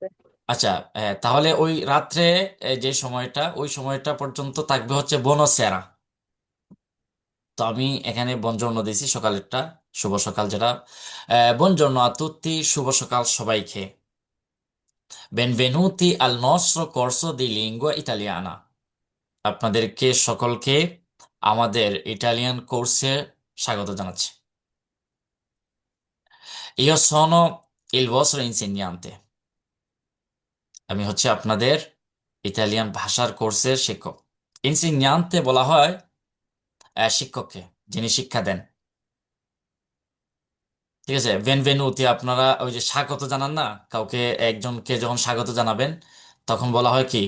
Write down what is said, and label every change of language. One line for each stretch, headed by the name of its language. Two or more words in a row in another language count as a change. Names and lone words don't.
Bangla: আচ্ছা, তাহলে ওই রাত্রে যে সময়টা, ওই সময়টা পর্যন্ত থাকবে হচ্ছে বোনোসেরা। তো আমি এখানে বনজর্ণ দিয়েছি সকালেরটা, শুভ সকাল যেটা।
Italian: Buongiorno a tutti,
Bangla: শুভ সকাল সবাইকে।
Italian: Benvenuti al nostro corso di lingua italiana।
Bangla: আপনাদেরকে সকলকে আমাদের ইটালিয়ান কোর্সে স্বাগত জানাচ্ছি।
Italian: Io sono il vostro insegnante।
Bangla: আমি হচ্ছে আপনাদের ইতালিয়ান ভাষার কোর্সের শিক্ষক। ইনসিগনান্তে বলা হয় শিক্ষককে, যিনি শিক্ষা দেন। ঠিক আছে? বেনভেনুতি, আপনারা ওই যে স্বাগত জানান না কাউকে, একজনকে যখন স্বাগত জানাবেন তখন বলা হয় কি?